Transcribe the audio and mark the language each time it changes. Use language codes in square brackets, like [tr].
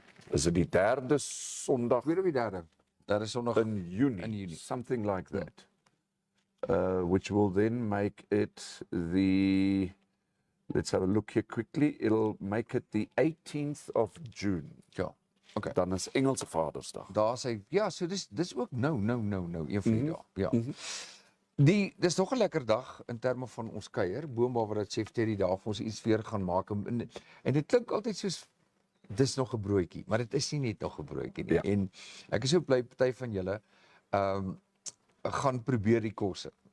[af] Is it die derde Sondag Tweede of die derde? Daar is Sondag in Juni? in Junie. [en] Something like that. Which will then make it the, let's have a look here quickly. It'll make it the 18th of June. [af] Ja. Okay. Dan is Engelse Vadersdag. Daar sê ja, so dis ook nou een van die dae. Ja. Dis nog 'n lekker dag in terme van ons kuier, boonbehalwe dat Chef Terry daar vir ons iets weer gaan maak en dit klink altyd soos dis nog 'n broodjie, maar dit is nie net nog 'n broodjie nie. Ja. En ek is so bly party van julle gaan probeer die kosse.